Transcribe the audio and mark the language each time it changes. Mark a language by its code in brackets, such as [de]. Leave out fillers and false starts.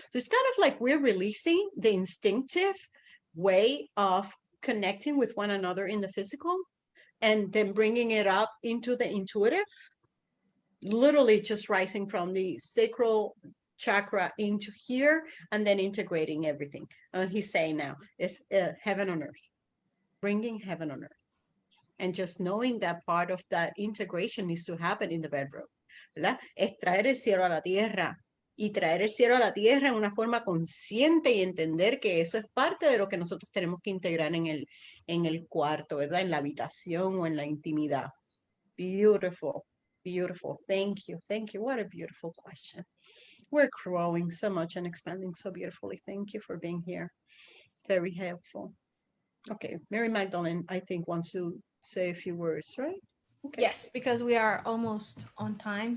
[en] So it's kind of like we're releasing the instinctive way of connecting with one another in the physical and then bringing it up into the intuitive, literally just rising from the sacral chakra into here and then integrating everything. And he's saying now it's heaven on earth, bringing heaven on earth. And just knowing that part of that integration needs to happen in the bedroom, [es] ¿verdad? Es traer el cielo a la tierra, y traer el cielo a la tierra en una forma consciente y entender que eso es parte de lo que nosotros tenemos que integrar en el cuarto, ¿verdad? En la habitación o en la intimidad. [en] Beautiful, beautiful. Thank you, thank you. What a beautiful question. We're growing so much and expanding so beautifully. Thank you for being here. Very helpful. Okay, Mary Magdalene, I think, wants to say a few words, right? Okay. Yes, because we are almost on time.